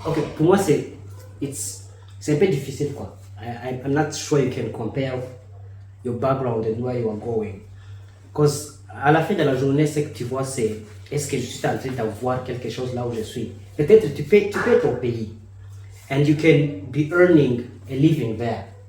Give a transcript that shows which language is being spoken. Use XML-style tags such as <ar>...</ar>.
<fr>Okay, pour moi, c'est un peu difficile, quoi.</fr> <en>I'm not sure you can compare your background and where you are going.</en> <fr>Cause à la fin de la journée, ce que tu vois, c'est est-ce que je suis en train d'avoir quelque chose là où je suis. Peut-être tu peux être au pays.</fr> <en>And you can be earning a living there.</en>